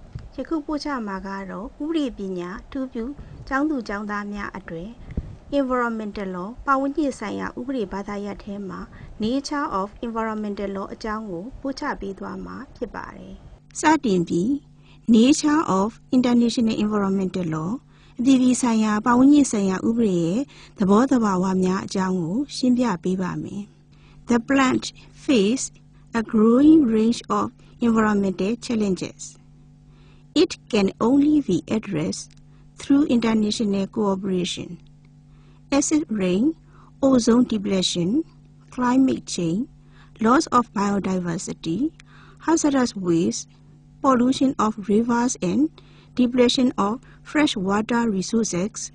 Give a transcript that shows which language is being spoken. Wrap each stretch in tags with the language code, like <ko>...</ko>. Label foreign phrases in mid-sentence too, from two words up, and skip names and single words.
<my>ယခုပို့ချမှာကတော့ဥပဒေပညာအထူးပြုကျောင်းသူကျောင်းသားများအတွက်</my> <en>Environmental Law</en> <my>ပတ်ဝန်းကျင်ဆိုင်ရာဥပဒေဘာသာရပ်ထဲမှာ</my> <en>Nature of Environmental Law</en> <my>အကြောင်းကိုပို့ချပေးသွားမှာဖြစ်ပါတယ်။စတင်ပြီး</my> <en>Nature of International Environmental Law</en> <my>အပြည်ပြည်ဆိုင်ရာပတ်ဝန်းကျင်ဆိုင်ရာဥပဒေရဲ့သဘောသဘာဝများအကြောင်းကိုရှင်းပြပေးပါမယ်။</my> <en>The plant face a growing range of environmental challenges. It can only be addressed through international cooperation. Acid rain, ozone depletion, climate change, loss of biodiversity, hazardous waste, pollution of rivers and depletion of freshwater resources</en>